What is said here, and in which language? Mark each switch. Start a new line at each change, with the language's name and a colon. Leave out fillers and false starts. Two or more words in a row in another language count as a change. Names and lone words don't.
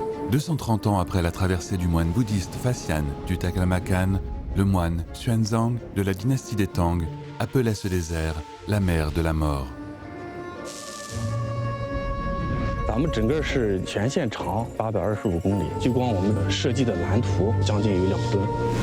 French: 230 ans après la traversée du moine bouddhiste Faxian du Taklamakan, le moine Xuanzang de la dynastie des Tang appelait ce désert la mer de la mort.
Chinese: 咱们整个是全线长825公里，就光我们的设计的蓝图将近有2吨。